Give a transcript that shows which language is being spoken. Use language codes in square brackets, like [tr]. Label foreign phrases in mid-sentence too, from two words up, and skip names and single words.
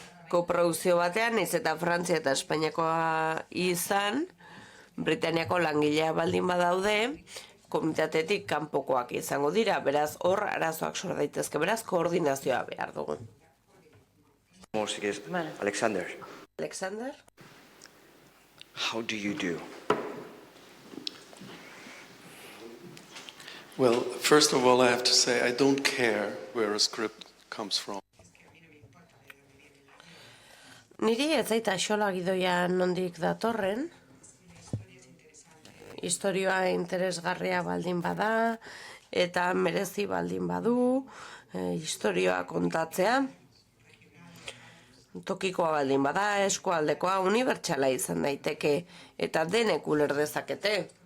[eu] koprodukzio batean, naiz eta Frantzia eta Espainiakoa izan, Britaniako langilea baldin badaude, komitatetik kanpokoak izango dira, beraz hor arazoak sor daitezke, beraz koordinazioa behar dugu. Vale. [en] Alexander, Alexander? how do you do? Well, first of all, I have to say I don't care where a script comes from. [eu] Niri ez zaita xola gidoia nondik datorren, historioa interesgarria baldin bada, eta merezi baldin badu, historioa kontatzea, tokikoa baldin bada, eskualdekoa, unibertsala izan daiteke, eta denek uler dezakete.